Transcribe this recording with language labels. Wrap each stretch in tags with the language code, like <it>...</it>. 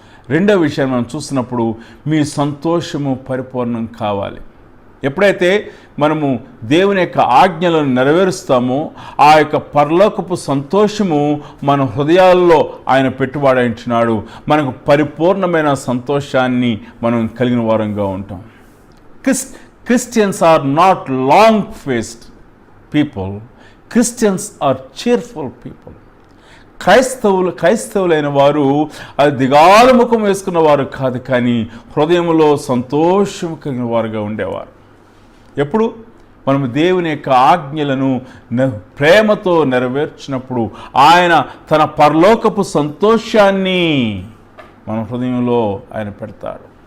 <te>రెండవ విషయం మనం చూసినప్పుడు మీ సంతోషము పరిపూర్ణం కావాలి. ఎప్పుడైతే మనము దేవుని యొక్క ఆజ్ఞలను నెరవేరుస్తామో ఆ యొక్క పరలోకపు సంతోషము మన హృదయాల్లో ఆయన పెట్టుబడించినాడు. మనకు పరిపూర్ణమైన సంతోషాన్ని మనం కలిగిన వారంగా ఉంటాం.</te> <en>Christians are not long-faced people. Christians are cheerful people.</en> <te>క్రైస్తవులైన వారు అది దిగాల ముఖం వేసుకున్న వారు కాదు, కానీ హృదయంలో సంతోషం కలిగిన వారుగా ఉండేవారు. ఎప్పుడు మనము దేవుని యొక్క ఆజ్ఞలను ప్రేమతో నెరవేర్చినప్పుడు ఆయన తన పరలోకపు సంతోషాన్ని మన హృదయంలో ఆయన పెడతాడు.</te>